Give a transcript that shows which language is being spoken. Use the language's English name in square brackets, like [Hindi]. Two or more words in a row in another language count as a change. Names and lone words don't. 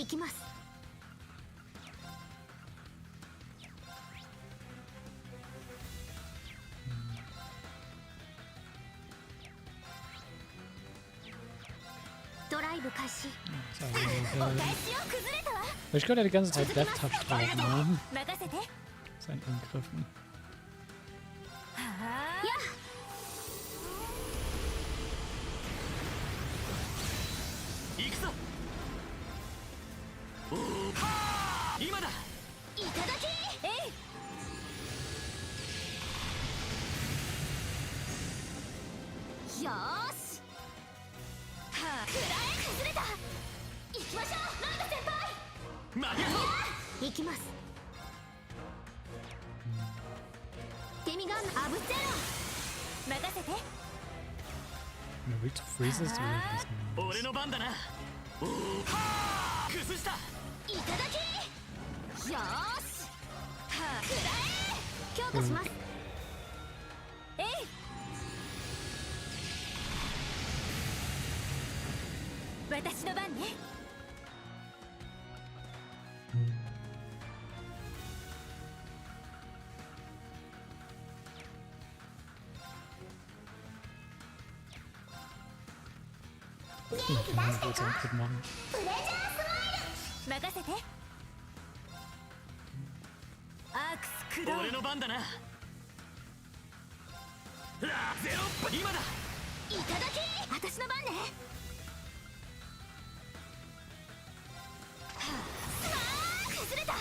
[Japanese] 行きます。ドライブ開始。お返しを崩れたわ。 [German] Ich könnte die ganze Zeit Death Touch drauf machen. [Japanese] 任せて。 [German] Sein Angriffen. や [Japanese] 行くぞ今だいただきよーしくらえ崩れた。行きましょうライド先輩。間に合う行きます。デミガンアブゼロ任せて。 [German] Wenn er [English] weak to freeze [German] ist, oder was? [Japanese] 俺の番だな崩したいただきよーしくらえ強化します。えい私の番ね。 [German] Ich kann einen kurzen Angriff machen. [Japanese] プレジャースマイル任せて。アークス駆動俺の番だなゼロ今だいただき私の番ね。崩れた。